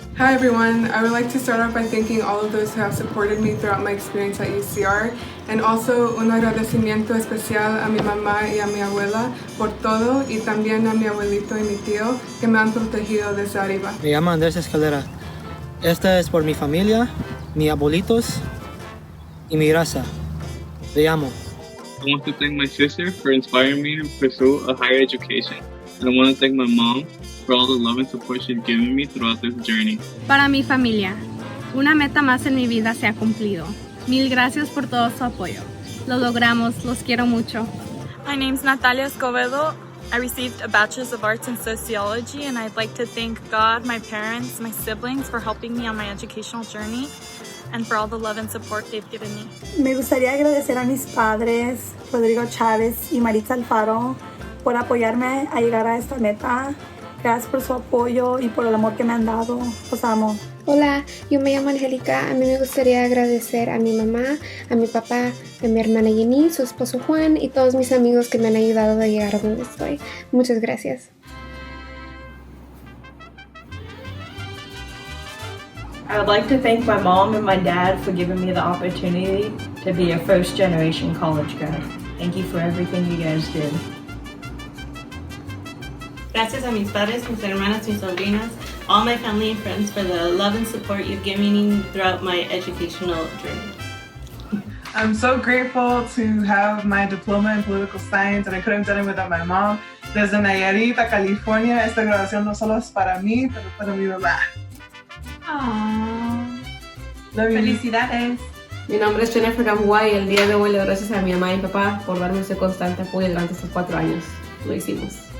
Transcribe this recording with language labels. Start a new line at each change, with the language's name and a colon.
English: Hi everyone, I would like to start off by thanking all of those who have supported me throughout my experience at UCR, and also
Spanish: un agradecimiento especial a mi mamá y a mi abuela por todo, y también a mi abuelito y mi tío que me han protegido desde arriba. Me llamo Andrés Escalera. Esta es por mi familia, mis abuelitos y mi raza. Le amo.
English: I want to thank my sister for inspiring me to pursue a higher education. And I want to thank my mom for all the love and support she's given me throughout this journey.
Spanish: Para mi familia, una meta más en mi vida se ha cumplido. Mil gracias por todo su apoyo. Lo logramos, los quiero mucho.
English: My name's Natalia Escobedo. I received a Bachelor's of Arts in Sociology, and I'd like to thank God, my parents, my siblings for helping me on my educational journey and for all the love and support they've given me.
Spanish: Me gustaría agradecer a mis padres, Rodrigo Chávez y Maritza Alfaro, por apoyarme a llegar a esta meta. Gracias por su apoyo y por el amor que me han dado. Los amo. Hola, yo me llamo Angélica. A mí me gustaría agradecer a mi mamá, a mi papá, a mi hermana Jenny, su esposo Juan y todos mis amigos que me han ayudado a llegar a donde estoy. Muchas gracias.
English: I would like to thank my mom and my dad for giving me the opportunity to be a first-generation college grad. Thank you for everything you guys did.
Spanish: Gracias a mis padres, mis hermanas, mis sobrinas,
English: all my family and friends for the love and support you've given me throughout my educational journey. I'm so grateful to have my diploma in political science, and I couldn't have done it without my mom.
Spanish: Desde Nayarit a California, esta graduación no solo es para mí, pero para mi mamá. Felicidades. Mi nombre es Jennifer Gamboa y el día de hoy le doy gracias a mi mamá y mi papá por darme ese constante apoyo durante estos 4 años. Lo hicimos.